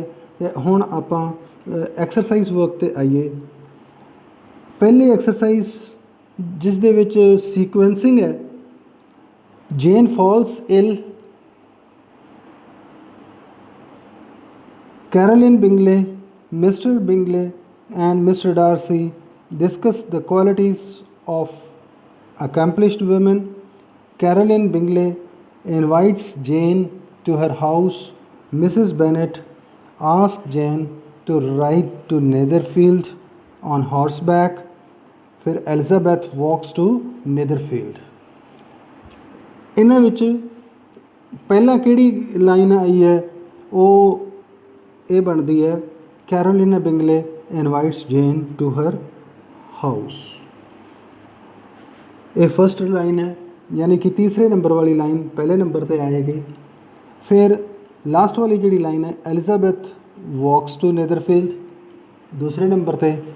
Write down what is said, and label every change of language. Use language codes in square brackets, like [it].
[pa] ਅਤੇ ਹੁਣ ਆਪਾਂ ਐਕਸਰਸਾਈਜ਼ ਵਰਕ 'ਤੇ ਆਈਏ। ਪਹਿਲੀ ਐਕਸਰਸਾਈਜ਼ ਜਿਸ ਦੇ ਵਿੱਚ ਸੀਕੁਐਂਸਿੰਗ ਹੈ, [en] Jane falls ill, [pa] Caroline Bingley, Mr. [en] Bingley and Mr. Darcy discuss the qualities of accomplished women. Caroline Bingley invites Jane to her house. Mrs. Bennet asks Jane to ride to Netherfield on horseback. [pa] ਫਿਰ [en] Elizabeth walks to Netherfield। [pa] ਇਹਨਾਂ ਵਿੱਚ ਪਹਿਲਾਂ ਕਿਹੜੀ line ਆਈ ਹੈ ਉਹ ਇਹ ਬਣਦੀ ਹੈ, ਕੈਰੋਲਿਨਾ ਬਿੰਗਲੇ [en] Invites Jane to her house. [hi] ये फर्स्ट लाइन है, यानी कि तीसरे नंबर वाली लाइन पहले नंबर पर आएगी। फिर लास्ट वाली जी लाइन है, एलिजाबैथ [en] walks to Netherfield, [hi] दूसरे नंबर पे।